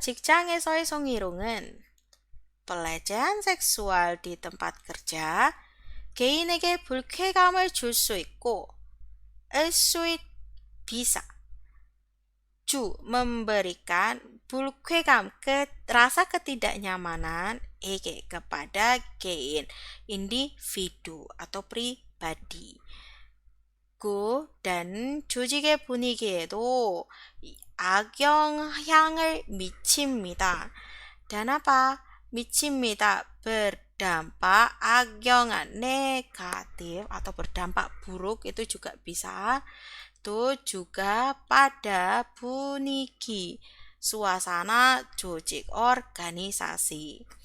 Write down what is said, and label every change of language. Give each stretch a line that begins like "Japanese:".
Korean: 직장에서의 성희롱은
Indonesian: pelecehan seksual di tempat kerja
Korean: 개인에게 불쾌감을 줄 수 있고
Indonesian: bisa memberikan 불쾌감 rasa ketidaknyamanan kepada 개인 individu atau pribadi.
Korean: dan 조직의 분위기에도 악영향을 미칩니다.
Indonesian: dan apa? 미칩니다. berdampak 악영향 negatif atau berdampak buruk itu juga bisa. itu juga pada 분위기, suasana 조직, organisasi.